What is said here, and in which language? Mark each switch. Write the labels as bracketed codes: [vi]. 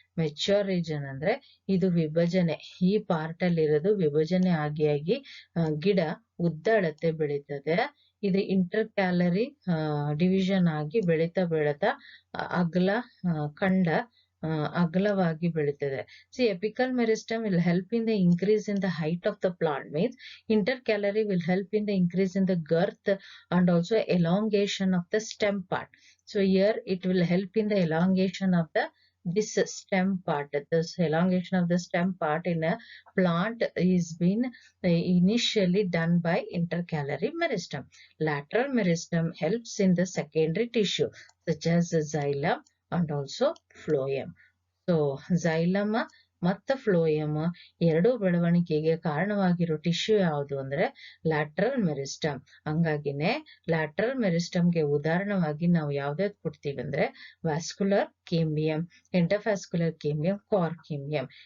[kn] Mature region ಅಂದ್ರೆ ಇದು ವಿಭಜನೆ, ಈ ಪಾರ್ಟ್ ಅಲ್ಲಿ ಇರೋದು ವಿಭಜನೆ ಆಗಿ ಗಿಡ ಉದ್ದ ಅಳತೆ ಬೆಳೀತದೆ. ಇದು ಇಂಟರ್ ಕ್ಯಾಲರಿ ಡಿವಿಷನ್ ಆಗಿ ಬೆಳೀತಾ ಅಗಲ ಖಂಡ ಅಗಲವಾಗಿ ಬೆಳೀತದೆ. [en] See, apical meristem will help in the increase in the height of the plant, means intercalary will help in the increase in the girth and also elongation of the stem part. So here it will help in the elongation of this stem part. This elongation of the stem part in a plant is been initially done by intercalary meristem. Lateral meristem helps in the secondary tissue such as xylem and also phloem. [kn] So xylem ಮತ್ತು phloem ಎರಡೂ ಬೆಳವಣಿಗೆಗೆ ಕಾರಣವಾಗಿರೋ tissue ಯಾವುದು ಅಂದ್ರೆ lateral meristem. ಹಂಗಾಗಿನೇ lateral ಮೆರಿಸ್ಟಮ್ಗೆ ಉದಾಹರಣವಾಗಿ ನಾವು ಯಾವ್ದಾವ್ದು ಕೊಡ್ತೀವಿ ಅಂದ್ರೆ vascular cambium, endovascular cambium, ಕಾರ್ಕೇಂಬಿಯಂ.